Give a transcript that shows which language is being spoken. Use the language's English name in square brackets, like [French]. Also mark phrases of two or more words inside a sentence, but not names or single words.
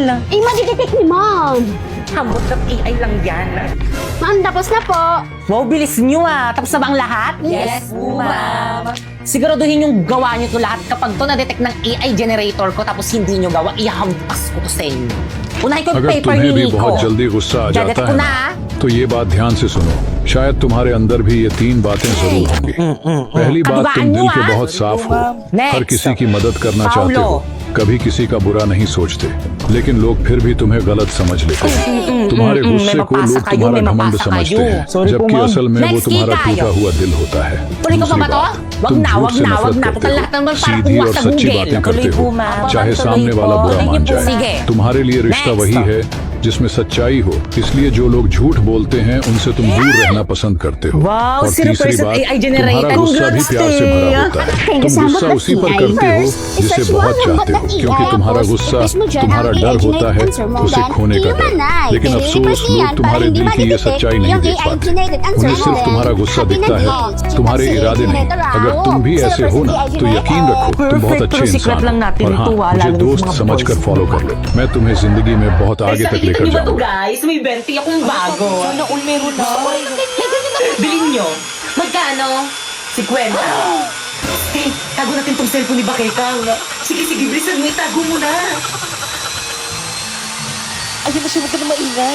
[Filipino] Eh, madidetect ni Ma'am. Hambot ng AI lang yan. Ma'am, tapos na po. Wow, bilis nyo ah. Tapos na ba ang lahat? Yes po, ma'am. Siguraduhin yung gawa nyo to lahat. Kapag to na-detect ng [English] AI generator [Filipino] ko tapos hindi nyo gawa, ihampas ko to sa inyo. Unahin ko yung [Hindi] अगर [Filipino] paper [Hindi] तुम्हें [Filipino] ni [Hindi] भी [Filipino] Nico. [Hindi] बहुत जल्दी गुस्सा आ [Filipino] Dedetect [Hindi] जाता [Filipino] ko [Hindi] है [Filipino] na. [Hindi] तो ये बात ध्यान से सुनो शायद तुम्हारे अंदर भी ये 3 बातें जरूर होंगी पहली बात तुम कदुआन दिल हुआ। के बहुत साफ हो [Filipino] Next. [Hindi] हर किसी की मदद करना चाहते [Filipino] Paulo. [Hindi] हो कभी किसी का बुरा नहीं सोचते लेकिन लोग फिर भी तुम्हें गलत समझ लेते हैं तुम्हारे गुस्से को [Filipino] may [Hindi] लोग [Filipino] mapasa kayo, [Hindi] तुम्हारा [Filipino] may [Hindi] घमंड [Filipino] mapasa [Hindi] समझते [Filipino] kayo. [Hindi] हैं [Filipino] Sorry po, [Hindi] जबकि [Filipino] ma'am. [Hindi] असल में वो [Filipino] Next [Hindi] तुम्हारा [Filipino] key tayo. [Hindi] टूटा हुआ दिल होता है [Filipino] Tuloy ko pa [Hindi] दूसरी [Filipino] ba to? [Hindi] बात, [Filipino] Wag [Hindi] तुम [Filipino] na, [Hindi] झूठ [Filipino] wag [Hindi] से [Filipino] na, wag [Hindi] नफरत [Filipino] na. [Hindi] करते [Filipino] Lahat naman [Hindi] हो [Filipino] para [Hindi] सीधी [Filipino] kuha [Hindi] और [Filipino] sa [Hindi] सच्ची [Filipino] Google. [Hindi] बातें [Filipino] Tuloy [Hindi] करते [Filipino] po, [Hindi] हो [Filipino] ma'am. [Hindi] चाहे [Filipino] Tuloy [Hindi] सामने [Filipino] po. [Hindi] वाला बुरा [Filipino] Tuloy [Hindi] मान [Filipino] niyo po. [Hindi] जाए [Filipino] Sige. [Hindi] तुम्हारे लिए रिश्ता [Filipino] Next. [Hindi] वही है जिसमें सच्चाई हो इसलिए जो लोग झूठ बोलते हैं उनसे तुम दूर रहना पसंद करते हो [Filipino] Wow, [Hindi] और [Filipino] 0% [Hindi] तीसरी बात [English] AI generated. [Hindi] तुम्हारा गुस्सा भी [Filipino] Congrats, [Hindi] प्यार से भरा होता है [English] Thank you [Hindi] तुम [English] so much, [Hindi] गुस्सा उसी पर [Filipino] AI. [Hindi] करते हो [Filipino] First, [Hindi] जिसे [Filipino] research [Hindi] बहुत [Filipino] mo [Hindi] चाहते हो [Filipino] ang AI, [Hindi] क्योंकि तुम्हारा [Filipino] tapos [Hindi] गुस्सा [Filipino] i-test mo dyan [Hindi] तुम्हारा [Filipino] ang [Hindi] डर [Filipino] AI [Hindi] होता है [English] generated answer mo, [Hindi] उसे [Filipino] then [Hindi] खोने का [Filipino] i-human [Hindi] डर [Filipino] eye. [Hindi] लेकिन [Filipino] Then [Hindi] अफसोस [Filipino] i-reverse [Hindi] लोग [Filipino] yan [Hindi] तुम्हारे [Filipino] para [Hindi] दिल [Filipino] hindi [Hindi] की ये [Filipino] ma-detect [Hindi] सच्चाई नहीं [Filipino] yung [Hindi] देख [Filipino] AI [Hindi] पाते [English] generated answer [Hindi] उन्हें [Filipino] mo, [Hindi] सिर्फ [Filipino] then [Hindi] तुम्हारा गुस्सा [Filipino] happy [Hindi] दिखता [Filipino] na [Hindi] है [Filipino] din. [Hindi] तुम्हारे [Filipino] Kasi [Hindi] इरादे नहीं [Filipino] generator [Hindi] अगर [Filipino] raw. [Hindi] तुम भी ऐसे हो ना [Filipino] 0% [Hindi] तो यकीन रखो तुम बहुत [Filipino] Perfect, [Hindi] अच्छे [Filipino] pero secret [Hindi] इंसान [Filipino] lang natin [Hindi] हो और हाँ [Filipino] ito, [Hindi] मुझे [Filipino] lalo na [Hindi] दोस्त [Filipino] sa mga [Hindi] समझकर [Filipino] boys. [Hindi] फॉलो कर लो मैं तुम्हें जिंदगी में बहुत आगे तक लेकर [Filipino] Nakikita niyo ba to [Hindi] जाऊंगा [Filipino] guys? May 20 akong bago. Sana all meron na. Bilhin nyo. Magkano? 50. Eh, tago natin tong cellphone ni Bakekang. Sige, bilisan mo. Itago mo na. Ayun na siya, huwag ka na maingay.